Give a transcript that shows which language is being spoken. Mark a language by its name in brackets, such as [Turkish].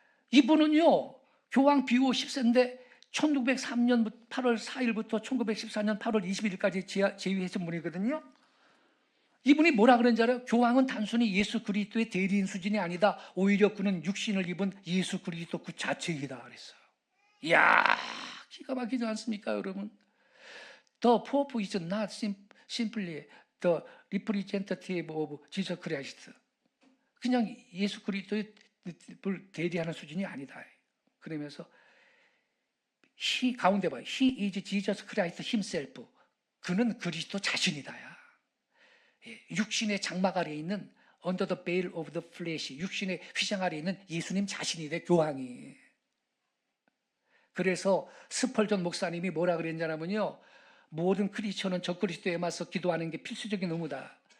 [Korean] 이분은요 교황 비오 10세인데 1903년 8월 4일부터 1914년 8월 21일까지 재위했던 분이거든요. 이분이 뭐라 그런지 알아요? 교황은 단순히 예수 그리스도의 대리인 수준이 아니다. 오히려 그는 육신을 입은 예수 그리스도 그 자체이다 그랬어요. 이야, 기가 막히지 않습니까, 여러분? [English] The Pope is not simply the representative of Jesus Christ. [Korean] 그냥 예수 그리스도를 대리하는 수준이 아니다. 그러면서 가운데 봐요. [English] He is Jesus Christ himself. [Korean] 그는 그리스도 자신이다야. 육신의 장막 아래에 있는 [English] under the veil of the flesh, [Korean] 육신의 휘장 아래에 있는 예수님 자신이 돼, 교황이. 그래서 스펄전 목사님이 뭐라 그랬냐면요, 모든 크리스천은 적그리스도에 맞서 기도하는 게 필수적인 의무다.